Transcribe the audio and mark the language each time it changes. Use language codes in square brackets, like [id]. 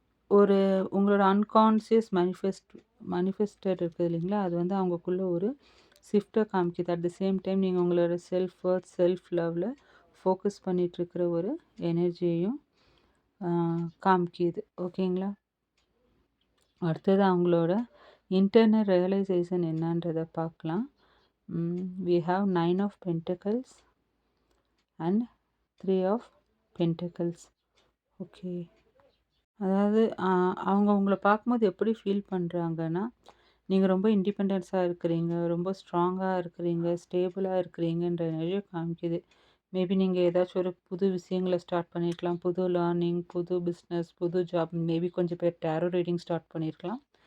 [ta] ஒரு உங்களோட unconscious manifested இருக்குது இல்லைங்களா, அது வந்து அவங்களுக்குள்ள ஒரு ஷிஃப்ட்டை காமிக்குது. அட் த சேம் டைம் நீங்கள் உங்களோட செல்ஃப் ஒர்த், செல்ஃப் லவ்வில் ஃபோக்கஸ் பண்ணிகிட்ருக்கிற ஒரு எனர்ஜியையும் காமிக்குது. ஓகேங்களா? அடுத்தது அவங்களோட இன்டர்னல் ரியலைசேஷன் என்னன்றதை பார்க்கலாம். [en] we have 9 of Pentacles and 3 of Pentacles. Okay. [ta] அதாவது அவங்க உங்களை பார்க்கும்போது எப்படி ஃபீல் பண்ணுறாங்கன்னா, நீங்கள் ரொம்ப இண்டிபெண்டன்ஸாக இருக்கிறீங்க, ரொம்ப ஸ்ட்ராங்காக இருக்கிறீங்க, ஸ்டேபிளாக இருக்கிறீங்கன்ற எனர்ஜியை காமிக்குது. மேபி நீங்கள் ஏதாச்சும் ஒரு புது விஷயங்களை ஸ்டார்ட் பண்ணியிருக்கலாம், புது லேர்னிங், புது பிஸ்னஸ், புது ஜாப், மேபி கொஞ்சம் பேர் டேரோ ரீடிங் ஸ்டார்ட் பண்ணியிருக்கலாம்.